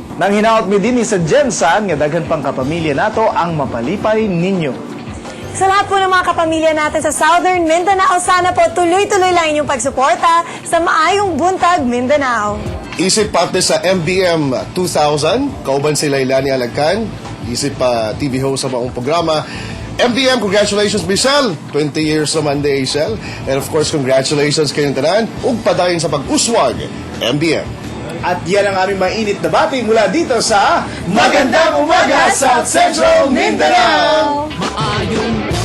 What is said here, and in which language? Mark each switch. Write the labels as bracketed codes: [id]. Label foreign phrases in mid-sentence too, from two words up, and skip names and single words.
[ceb] Nang hinaot mi din sa Jensan, nga daghan pang kapamilya nato ang mapalipay ninyo. [tl] Sa lahat po ng mga kapamilya natin sa Southern Mindanao, sana po tuloy-tuloy lang inyong pagsuporta sa Maayong Buntag, Mindanao. [ceb] Isip parte sa MBM 2000, kauban si Lailani Alagcan, isip pa TV host sa maong programa. [en] MBM, congratulations Michelle! 20 years [ceb] naman di Michelle. [en] And of course, [ceb] congratulations kayong tanan ug padayon sa pag-uswag, MBM. [tl] At yan ang aming mainit na bati mula dito sa Magandang Umaga, South Central Mindanao! [ceb] Maayong